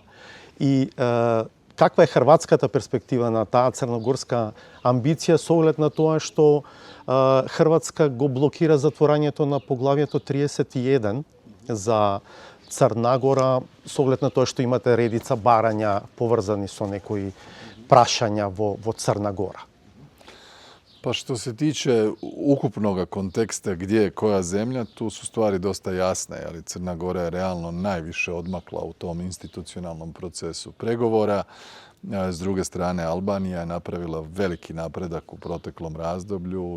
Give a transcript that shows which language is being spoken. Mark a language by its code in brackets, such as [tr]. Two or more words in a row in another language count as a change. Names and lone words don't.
[mk] И каква е хрватската перспектива на таа црногорска амбиција со оглед на тоа што Хрватска го блокира затворањето на поглавието 31 за Црна Гора со оглед на тоа што имате редица барања поврзани со некои прашања во Црна Гора? [hr] Pa što se tiče ukupnog konteksta gdje je koja zemlja, tu su stvari dosta jasne, ali Crna Gora je realno najviše odmakla u tom institucionalnom procesu pregovora. S druge strane, Albanija je napravila veliki napredak u proteklom razdoblju.